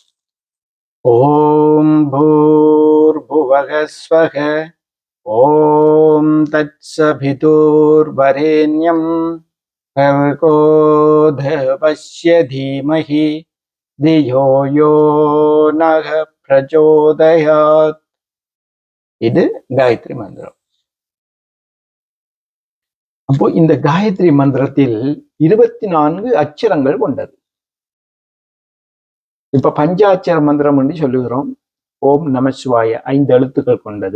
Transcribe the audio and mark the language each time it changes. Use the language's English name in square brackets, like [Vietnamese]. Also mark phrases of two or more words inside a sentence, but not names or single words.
[Sanskrit] ओम भूर्भुवः स्वः ओम तत्सवितुर्वरेण्यं भर्गो देवस्य धीमहि धियो यो नः प्रचोदयात्. [Tamil] இது காயத்ரி மந்திரம். அப்போ இந்த காயத்ரி மந்திரத்தில் 24 அச்சரங்கள் கொண்டது. இப்ப பஞ்சாட்சர மந்திரம் என்று சொல்லுகிறோம். [Sanskrit] ओम् नमःशिवाय [Tamil] 5 எழுத்துக்கள் கொண்டது.